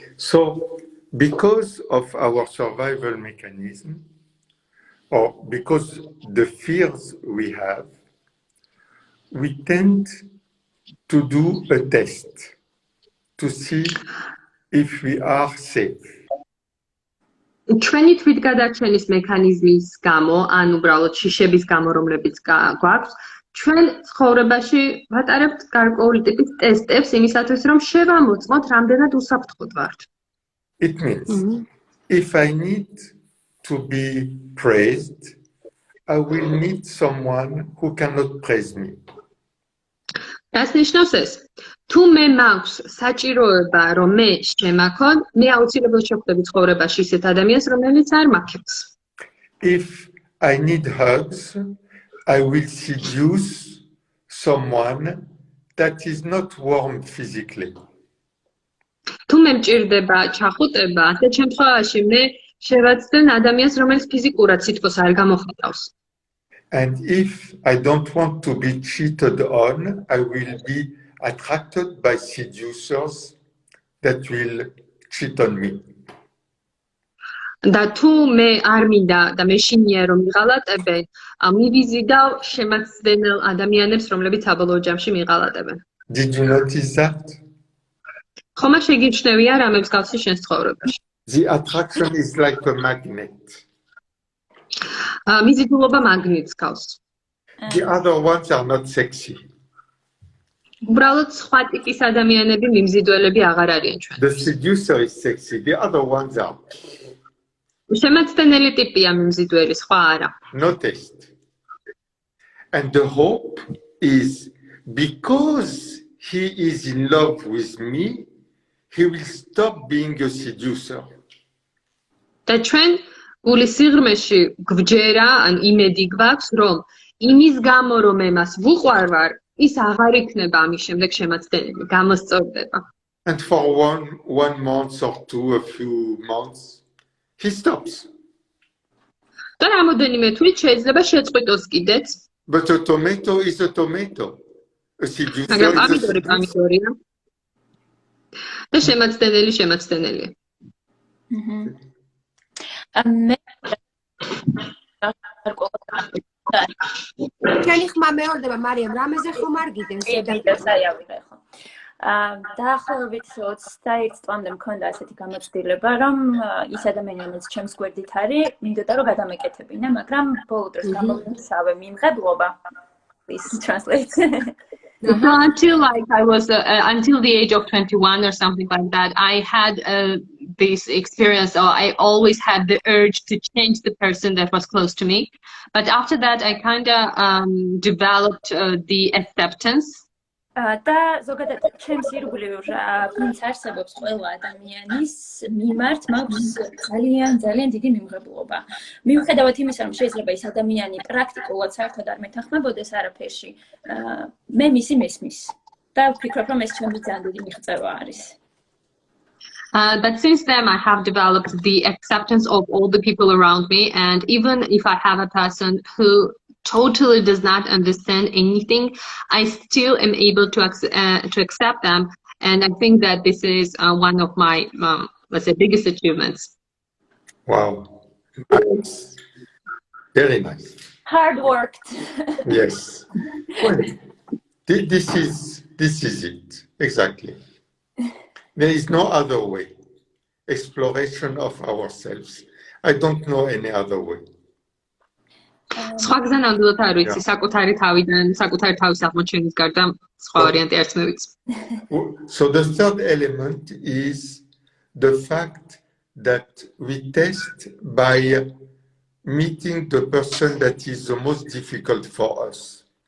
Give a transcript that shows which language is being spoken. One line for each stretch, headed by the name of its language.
English: So, because of our survival mechanism, or because the fears we have, we tend to do a test to see if we are safe.
Georgian: ჩვენი თვითგადარჩენის მექანიზმის გამო, ან უბრალოდ შიშების გამო, რომლებიც გვაქვს, ჩვენ ცხოვრებაში ვატარებთ გარკვეული ტიპის ტესტებს იმისათვის, რომ შევამოწმოთ, რამდენად უსაფრთხოდ ვართ.
English: It means if I need to be praised, I will meet someone who cannot praise me.
Georgian: რას ნიშნავს ეს? თუ მე მაქვს საჭიროება, რომ მე შემაქონ, მე აუცილებლად შევხვდები ცხოვრებაში ისეთ ადამიანს, რომელიც არ მაქებს.
English: If I need hugs, I will seduce someone that is not warm physically.
Georgian: თუ მე მჭირდება ჩახუტება, ასეთ შემთხვევაში მე შევაცდენ ადამიანს, რომელიც ფიზიკურად სითბოს არ გამოხატავს.
English: And if I don't want to be cheated on, I will be attracted by seducers that will cheat on me.
Georgian: და თუ მე არ მინდა და მე შინია რომ მიღალატებენ, მივიზიდავ შემაცდენელ ადამიანებს, რომლებიც საბოლოო ჯამში მიღალატებენ.
English: Did you notice that?
Georgian: ხომ არ შეგიმჩნევია რამებს გავსი შენს ცხოვრებაში?
English: The attraction is like a magnet.
Georgian: მიზიდულობა მაგნიტს გავს.
English: The other ones are not sexy.
Georgian: უბრალოდ სხვა ტიპის ადამიანები მიმზიდველები აღარ არიან ჩვენ.
English: The seducer is sexy. The other ones are
Georgian: შემაცდენელი ტიპია მიმზიდველი, სხვა არა.
English: no taste. And the hope is because he is in love with me, he will stop being a seducer.
Georgian: და ჩვენ გული სიღრმეში გვჯერა, ან იმედი გვაქვს, რომ იმის გამო რომ მე მას ვუყვარვარ, ის აღარ იქნება ამის შემდეგ შემაცდენელი, გამოსწორდება.
English: And for one month or two, a few months, he stops.
Georgian: და რამოდენიმე თვით შეიძლება შეწყვიტოს კიდეც.
English: But a tomato is a tomato. A seducer
Georgian: მაგრამ
English: is a
Georgian: პამიდორი
English: seducer.
Georgian: პამიდორია. და შემაცდენელი შემაცდენელია. მე ჩვენი ხმა მეორდება მარიამ, რამეზე ხომ არ გიდევს? დაიავიღე ხო. დაახლოებით 21 წლამდე მქონდა ასეთი გამოცდილება, რომ ის ადამიანი, რომელიც ჩემს გვერდით არის, მინდოდა რომ გადამეკეთებინა, მაგრამ ბოლო დროს გამომისავე მიმღებლობა.
English: Please translate. Until I was until the age of 21 or something like that, I had this experience, or I always had the urge to change the person that was close to me. But after that, I kind of developed the acceptance.
Georgian: და ზოგადად ჩემს ირგვლივ ვინც არსებობს ყველა ადამიანის მიმართ მაქვს ძალიან დიდი მიმღებლობა. მიუხედავად იმისა, რომ შეიძლება ის ადამიანი პრაქტიკულად საერთოდ არ მეთანხმებოდეს არაფერში, მე მისი მესმის და ვფიქრობ, რომ ეს ჩემი ძალიან დიდი მიღწევა არის.
English: But since then, I have developed the acceptance of all the people around me, and even if I have a person who totally does not understand anything, I still am able to accept them, and I think that this is one of my let's say biggest achievements. Wow, nice. Very nice. Hard worked. Yes. Well, this is it exactly. There is no other way. Exploration of ourselves. I don't know any other way.
Georgian: სხვა გზა ნამდვილად არ ვიცი, საკუთარი თავიდან, საკუთარი თავის აღმოჩენის გარდა სხვა ვარიანტი არც მე ვიცი.
English: So the third element is the fact that we test by meeting the person that is the most difficult for us.